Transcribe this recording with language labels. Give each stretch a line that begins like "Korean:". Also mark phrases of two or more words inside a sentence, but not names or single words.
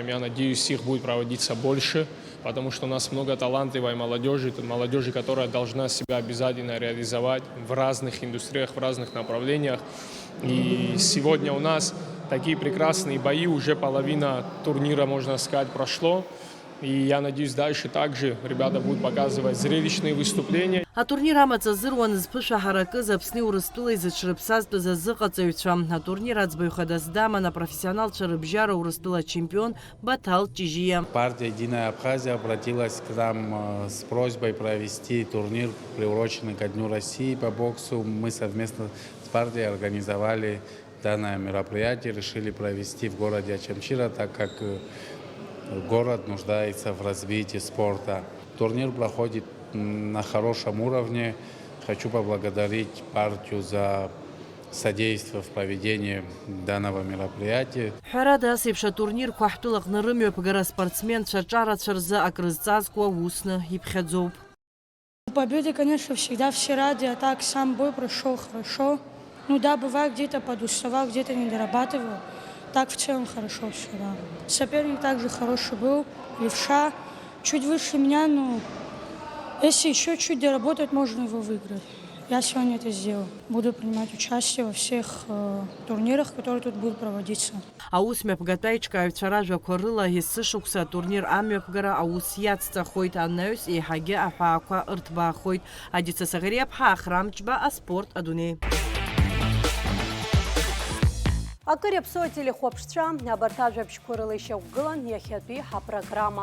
Russian: Я надеюсь, их будет проводиться больше, потому что у нас много талантливой молодежи, которая должна себя обязательно реализовать в разных индустриях, в разных направлениях. И сегодня у нас такие прекрасные бои, уже половина турнира, можно сказать, прошло. И я надеюсь, дальше также ребята будут показывать зрелищные выступления.
Abkhazian: Атурнир амаҵазыруан зԥышәа ҳаракыз Аԥсни Урыстәылеи зыҽрыԥсазтәыз азыҟаҵаҩцәа. Атурнир аӡбаҩхадас даман апрофессионалцәа рыбжьара Урыстәыла чемпион Батал Ҷыжьиа.
Russian: Партия «Единая Абхазия» обратилась к нам с просьбой провести турнир, приуроченный ко Дню России по боксу. Мы совместно с партией организовали данное мероприятие, решили провести в городе Ачамчира, так как город нуждается в развитии спорта. Турнир проходит на хорошем уровне. Хочу поблагодарить партию за содействие в проведении данного мероприятия.
Abkhazian: Ҳәарада асеиԥш атурнир қәаҳтәылаҟны рымҩаԥгара спортсменцәа ҿарацәа рзы акрызҵазкуа усны иԥхьаӡоуп.
Russian: Победы, конечно, всегда все рады, а так сам бой прошел хорошо. Ну да, бывает, где-то подуставал, где-то не дорабатывал. Так в целом хорошо все, да. Соперник также хороший был, левша, чуть выше меня, но если еще чуть доработать, можно его выиграть. Я сегодня это сделал. Буду принимать участие во всех турнирах, которые тут будут проводиться.
Abkhazian: Аус мҩаԥгатәи аиҿкааҩцәа ражәақәа рыла есышықәса атурнир амҩаԥгара аус иацҵахоит, анаҩс еиҳагьы аҳәаақәа ырҭбаахоит. Адица Саӷариаԥҳа, Ахрамҷба, аспорт адунеи. Акыр иаԥсоу телехәаԥшцәа, абарҭ ажәабжьқәа рыла ишьақәгылан иахьатәи ҳапрограмма.